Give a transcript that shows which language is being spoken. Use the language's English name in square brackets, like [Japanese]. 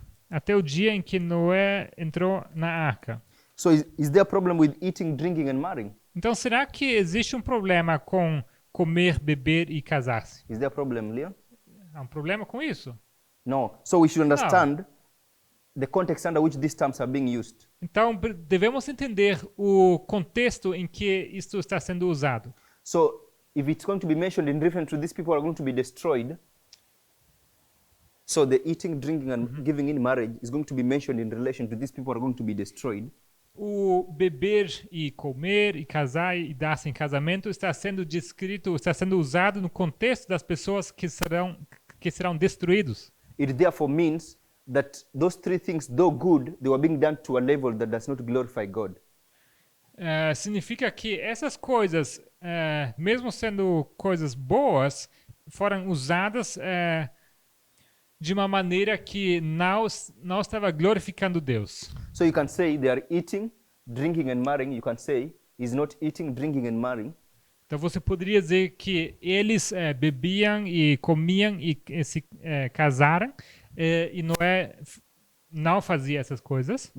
[Portuguese] até o dia em que Noé entrou na arca. [English] So is there a problem with eating, drinking and marrying? [Portuguese] Então será que existe um problema com comer, beber e casar-se? [English] Is there a problem, Leon? [Portuguese] Há um problema com isso? [English] No. So we should understand the context under which these terms are being used. [Portuguese] Então devemos entender o contexto em que isto está sendo usado. [English] So if it's going to be mentioned in reference to these people are going to be destroyed, so the eating, drinking and giving in marriage is going to be mentioned in relation to these people are going to be destroyed. [Portuguese] O beber e comer e casar e dar-se em casamento está sendo descrito, está sendo usado no contexto das pessoas que serão destruídos. [English] It therefore means that those three things, though good, they were being done to a level that does not glorify God. [Portuguese] Significa que essas coisas, mesmo sendo coisas boas, foram usadas de uma maneira que não estava glorificando Deus. [English] So you can say they are eating, drinking and marrying. You can say is not eating, drinking and marrying. [Portuguese] Então você poderia dizer que eles bebiam e comiam e se casaram e Noé não fazia essas coisas.